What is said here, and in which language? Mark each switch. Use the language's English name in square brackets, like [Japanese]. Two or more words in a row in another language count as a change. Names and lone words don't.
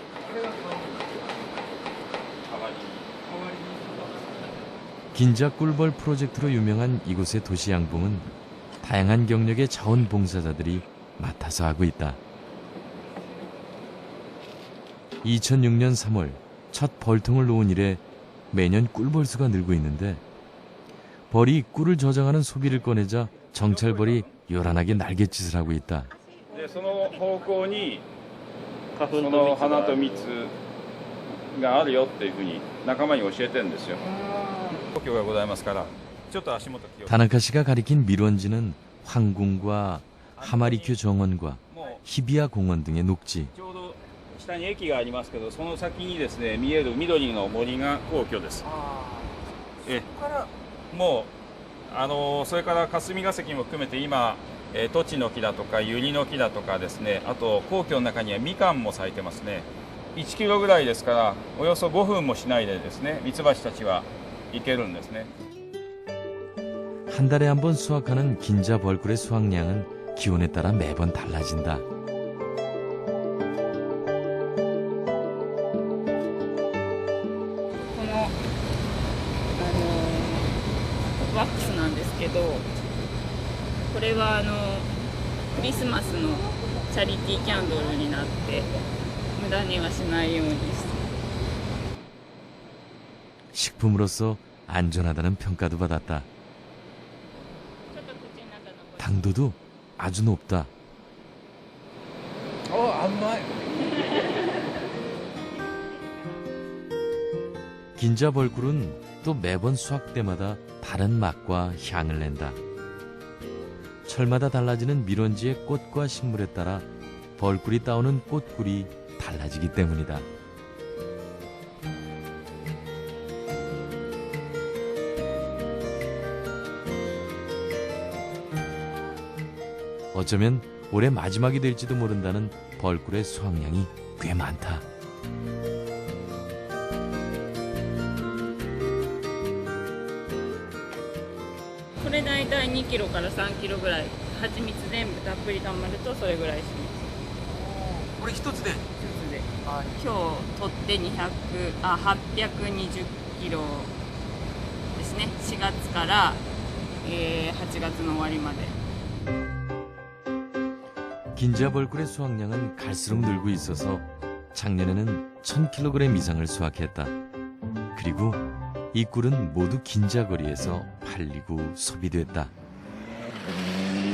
[Korean] 긴자 꿀벌 프로젝트로 유명한 이곳의 도시양봉은 다양한 경력의 자원봉사자들이 맡아서 하고 있다. 2006년 3월 첫 벌통을 놓은 이래 매년 꿀벌수가 늘고 있는데, 벌이 꿀을 저장하는 소비를 꺼내자 정찰벌이 요란하게 날갯짓을 하고 있다. [Japanese] その方向にその花と蜜があるよっていうふうに仲間に教えてるんですよ。故郷がございますから、 ちょっと足元気を [Korean] 다나카 씨가 가리킨 밀원지는 황궁과 하마리큐 정원과 [Japanese] も [Korean] 히비야 공원 등의 녹지. [Japanese] うちょうど下に駅がありますけど、その先にですね見える緑の森が皇居です。もうそれから霞が関も含めて今、トチの木だとかユリの木だとかですね、あと皇居の中にはみかんも咲いてますね。1キロぐらいですからおよそ5分もしないでですねミツバチたちは行けるんですね。 [Korean] 한 달에 한 번 수확하는 긴자 벌꿀의 수확량은 기온에 따라 매번 달라진다. [Japanese] この、ワックスなんですけど、これはクリスマスのチャリティーキャンドルになって無駄にはしないようにして。 [Korean] 식품으로서 안전하다는 평가도 받았다. [Japanese] ちょっと口の中の [Korean] 당도도 아주 높다. 긴자 벌꿀은 또 매번 수확 때마다 다른 맛과 향을 낸다. 철마다 달라지는 밀원지의 꽃과 식물에 따라 벌꿀이 따오는 꽃꿀이 달라지기 때문이다. 어쩌면 올해 마지막이 될지도 모른다는 벌꿀의 수확량이 꽤 많다. [Japanese] これ大体2キロから3キロぐらい、蜂蜜全部たっぷりたまるとそれぐらいします。これ一つで一つで今日取って820キロですね。4月から、8月の終わりまで。 [Korean] 긴자 벌꿀의 수확량은 갈수록 늘고 있어서 작년에는 1000kg 이상을 수확했다. 그리고 이 꿀은 모두 긴자 거리에서 팔리고 소비됐다.